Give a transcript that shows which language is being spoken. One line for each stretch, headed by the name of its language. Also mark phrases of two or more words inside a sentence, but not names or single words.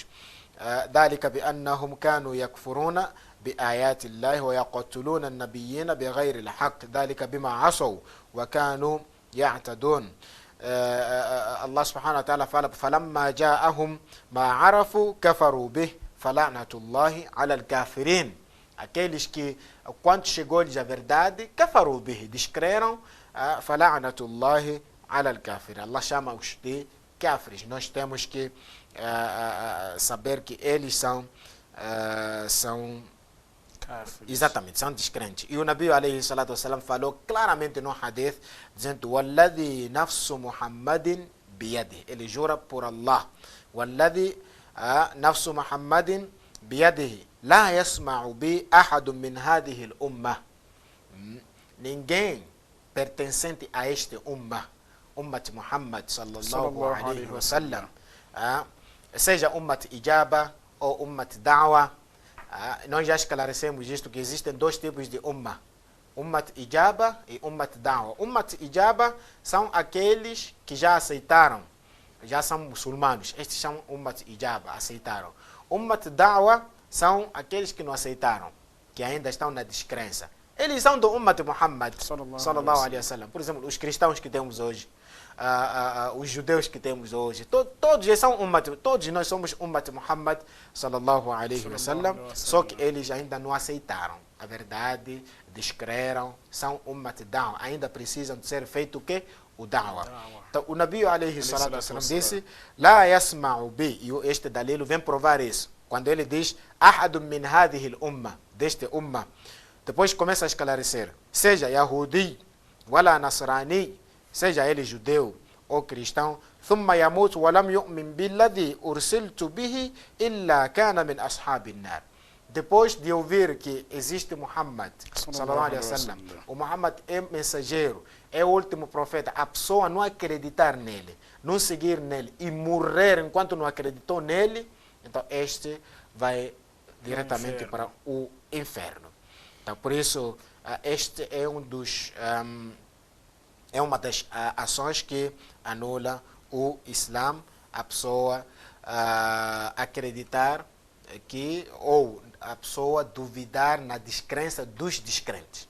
Arabic: ذَلِكَ بِأَنَّهُمْ كَانُوا يَكْفُرُونَ بآيات الله ويقتلون النبيين بغير الحق ذلك بما عصوا وكانوا يعتدون. الله سبحانه وتعالى fala: فلما جاءهم ما عرفوا كفروا به فلعنة الله على الكافرين.
Portuguese: Aqueles que, quando chegou-lhes a verdade,
Arabic: كفروا به, descreram, فلعنة الله على الكافرين.
Portuguese: Allah chama-os de kafirs. Nós temos que saber que eles são exatamente, são descrentes. E o Nabi
Arabic: عليه الصلاة والسلام
Portuguese: falou claramente no hadith, dizendo:
Arabic: وَالَّذِي نَفْسُ مُحَمَّدٍ بِيَدِهِ.
Portuguese: Ele jura por Allah.
Arabic: وَالَّذِي نفس محمد بيده لا يسمع بي أحد من هذه الأمة.
Portuguese: Ninguém pertencente a este
Arabic: أمة محمد صلى الله عليه وسلم,
Portuguese: seja
Arabic: أمة الإجابة
Portuguese: ou
Arabic: أمة الدعوة.
Portuguese: Nós já esclarecemos isto, que existem dois tipos de
Arabic: أمة الإجابة
Portuguese: e
Arabic: أمة الدعوة.
Portuguese: Ummat Ijaba são aqueles que já aceitaram, já são muçulmanos. Estes são
Arabic: أمة الإجابة,
Portuguese: aceitaram.
Arabic: أمة الدعوة
Portuguese: são aqueles que não aceitaram, que ainda estão na descrença. Eles são do
Arabic: أمة محمد صلى الله عليه وسلم.
Portuguese: Por exemplo, os cristãos que temos hoje, os judeus que temos hoje, todos eles são Ummat, todos nós somos
Arabic: أمة محمد صلى الله عليه وسلم,
Portuguese: só que eles ainda não aceitaram a verdade, descreram, são
Arabic: أمة الدعوة,
Portuguese: ainda precisam de ser feito o quê? O Da'wa. Então, o Nabi
Arabic: عليه الصلاة والسلام
Portuguese: disse,
Arabic: لا يسمع بي,
Portuguese: e este dalilo vem provar isso. Quando ele diz,
Arabic: أحد من هذه الأمة,
Portuguese: deste umma, depois começa a esclarecer, seja
Arabic: يهودي ولا نصراني,
Portuguese: seja ele judeu ou cristão,
Arabic: ثم يموت ولم يؤمن بالذي أرسلت به إلا كان من أصحاب النار.
Portuguese: Depois de ouvir que existe Muhammad,
Arabic: صلى الله عليه وسلم,
Portuguese: o Muhammad é mensageiro, é o último profeta, a pessoa não acreditar nele, não seguir nele e morrer enquanto não acreditou nele, então este vai diretamente para o inferno. Então, por isso, este é uma das ações que anula o Islã, a pessoa acreditar que, ou a pessoa duvidar na descrença dos descrentes.